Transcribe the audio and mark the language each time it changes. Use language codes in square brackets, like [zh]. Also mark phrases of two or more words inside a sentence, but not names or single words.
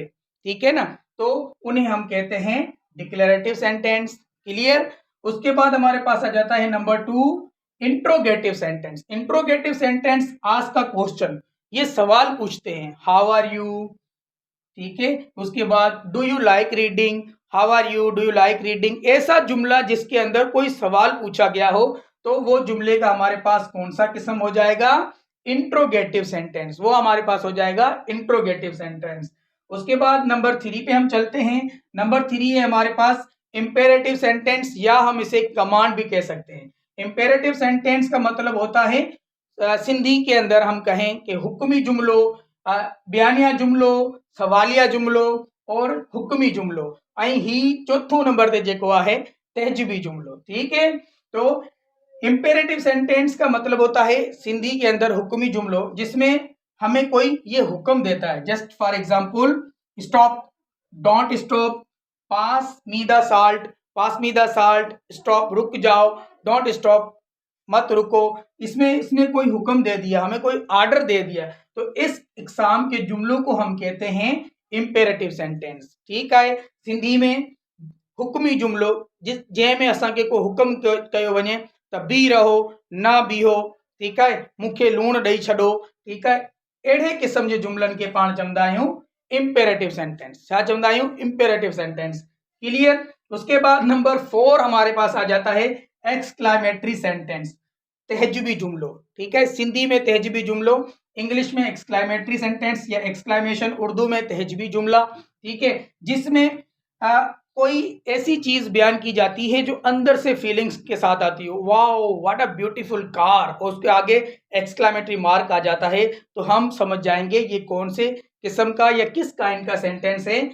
[ur] ٹھیک ہے نا، تو انہیں ہم کہتے ہیں [en] declarative sentence. [ur] क्लियर? اس کے بعد ہمارے پاس آ جاتا ہے نمبر 2 [en] interrogative sentence. interrogative sentence ask a question, [ur] یہ سوال پوچھتے ہیں. [en] how are you, [ur] ٹھیک ہے، اس کے بعد [en] do you like reading, how are you, do you like reading, [ur] ایسا جملہ جس کے اندر کوئی سوال پوچھا گیا ہو، تو وہ جملے کا ہمارے پاس کون سا قسم ہو جائے گا? [en] interrogative sentence, [ur] وہ ہمارے پاس ہو جائے گا [en] interrogative sentence. [ur] اس کے بعد نمبر 3 پے ہم چلتے ہیں۔ نمبر 3 ہے ہمارے پاس [en] imperative sentence, [ur] یا ہم اسے کمانڈ بھی کہہ سکتے ہیں. [en] imperative sentence [ur] کا مطلب ہوتا ہے سندھی کے اندر ہم کہیں کہ [sd] हुक्मी जुमलो, बयानिया जुमलो, सवालिया जुमलो और हुक्मी जुमलो, ऐं ही चौथो नंबर ते जेको आहे तहजीबी जुमलो। [ur] ٹھیک ہے، تو [en] imperative sentence [ur] کا مطلب ہوتا ہے سندھی کے اندر [sd] हुक्मी जुमलो, [ur] جس میں ہمیں کوئی یہ حکم دیتا ہے. [en] just for example, stop, don't stop, pass me the salt, pass me the salt, stop, [ur] رک جاؤ, [en] don't stop, [ur] مت رکو. اس میں اس نے کوئی حکم دے دیا، ہمیں کوئی آرڈر دے دیا، تو اس اقسام کے جملوں کو ہم کہتے ہیں [en] imperative sentence. [ur] ٹھیک ہے، سندھی میں [sd] हुक्मी जुमलो, जिस जंहिं में असांखे को हुक्म कयो वञे त बी रहो, ना बीहो, [ur] ٹھیک ہے, [sd] मूंखे लूण ॾेई छॾो, [ur] ٹھیک ہے, [sd] अहिड़े क़िस्म जे जुमलनि खे पाण चवंदा आहियूं [en] imperative sentence. [sd] छा चवंदा आहियूं? [en] imperative sentence. clear? [ur] اس کے بعد نمبر 4 ہمارے پاس آ جاتا ہے [en] exclamatory sentence, [sd] तहजीबी जुमलो। [ur] ٹھیک ہے، سندھی میں [sd] तहजीबी जुमलो, [ur] انگلش میں [en] exclamatory sentence [ur] یا ایکسکلیمیشن، اردو میں تہذیبی جملہ. ٹھیک ہے، جس میں کوئی ایسی چیز بیان کی جاتی ہے جو اندر سے فیلنگز کے ساتھ آتی ہو, [en] wow what a beautiful car, [ur] اور اس کے آگے [en] exclamatory mark [ur] آ جاتا ہے، تو ہم سمجھ جائیں گے یہ کون سے قسم کا یا کس کائنڈ کا سینٹینس ہے.